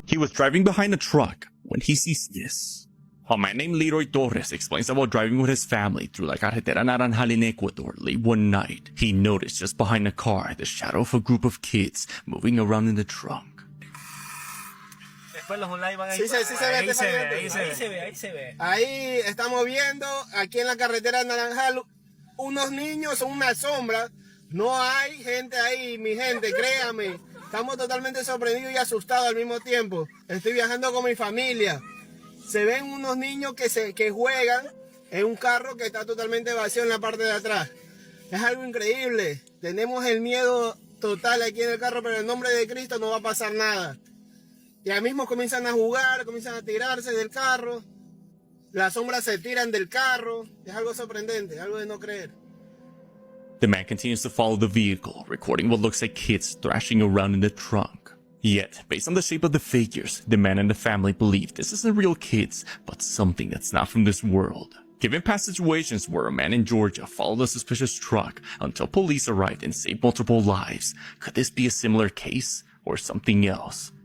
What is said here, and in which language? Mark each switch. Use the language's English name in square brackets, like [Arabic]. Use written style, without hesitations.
[English] he was driving behind a truck when he sees this. A man named Leroy Torres explains about driving with his family through La Carretera Naranjal in Ecuador late one night. He noticed just behind the car the shadow of a group of kids moving around in the trunk. [Spanish] Sí se ve. Ahí estamos viendo, aquí en la carretera Naranjal, unos niños, son una sombra. No hay gente ahí, mi gente, créame. Estamos totalmente sorprendidos y asustados al mismo tiempo. Estoy viajando con mi familia. Se ven unos niños que juegan en un carro que está totalmente vacío en la parte de atrás. Es algo increíble. Tenemos el miedo total aquí en el carro, pero en el nombre de Cristo no va a pasar nada. Ya mismo comienzan a jugar, comienzan a tirarse del carro. Las sombras se tiran del carro. Es algo sorprendente, algo de no creer. [English] The man continues to follow the vehicle, recording what looks like kids thrashing around in the trunk. Yet, based on the shape of the figures, the man and the family believe this isn't real kids, but something that's not from this world. Given past situations where a man in Georgia followed a suspicious truck until police arrived and saved multiple lives, could this be a similar case or something else?